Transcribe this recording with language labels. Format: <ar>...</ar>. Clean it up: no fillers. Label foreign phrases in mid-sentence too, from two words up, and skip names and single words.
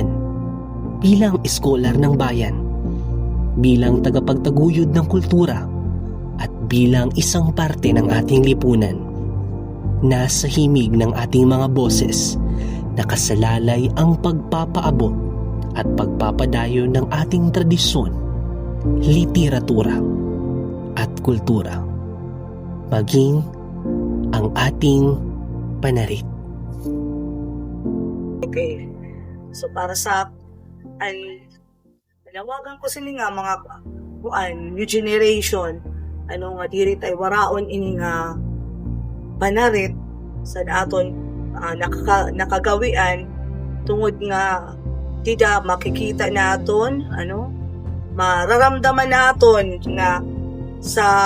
<tl>bilang eskolar ng bayan, bilang tagapagtaguyod ng kultura, at bilang isang parte ng ating lipunan, nasa himig ng ating mga boses, nakasalalay ang pagpapaabot at pagpapadayo ng ating tradisyon, literatura, at kultura, maging ang ating Panarit.</tl> <war>Okay. So para sa nawagan ko sila nga mga</war> <en>new generation</en> <war>nga diri tay waraon ini nga Panarit sa aton nakagawian tungod nga tida makikita naton mararamdaman naton nga sa</war>